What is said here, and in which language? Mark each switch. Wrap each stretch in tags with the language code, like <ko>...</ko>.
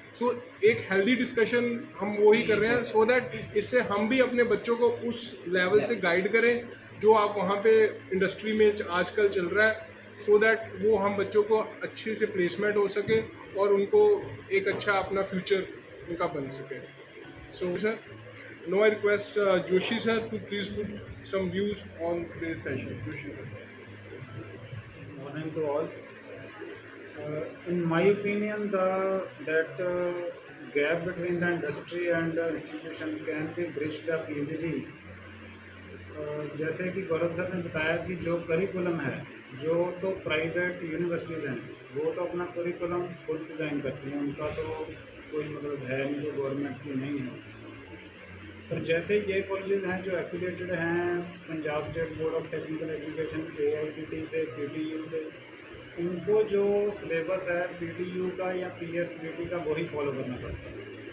<hi>सो एक healthy discussion हम वो ही कर रहे हैं,</hi> <en>so that</en> <hi>इससे हम भी अपने बच्चों को उस लेवल से गाइड करें जो आप वहाँ पे इंडस्ट्री में आजकल चल रहा है, सो दैट वो हम बच्चों को अच्छे से प्लेसमेंट हो सके और उनको एक अच्छा अपना फ्यूचर उनका बन सके।</hi> <en>So sir, no I request Joshi sir to please put some views on today's session.</en> <hi>Joshi sir.</hi> <en>Morning to all. In my opinion, that gap between the industry and the institution can be bridged up easily.</en> <hi>जैसे कि गौरव sir ने बताया कि जो curriculum है, जो तो private universities हैं वो तो अपना करिकुलम खुद डिज़ाइन करती हैं, उनका तो कोई मतलब है नहीं, जो गवर्नमेंट की नहीं है। पर जैसे ये कॉलेजेस हैं जो एफिलिएटेड हैं Punjab state board of technical education AICT से, PTU से, उनको जो सिलेबस है PTU का या PSBT का वही फॉलो करना पड़ता है।</hi>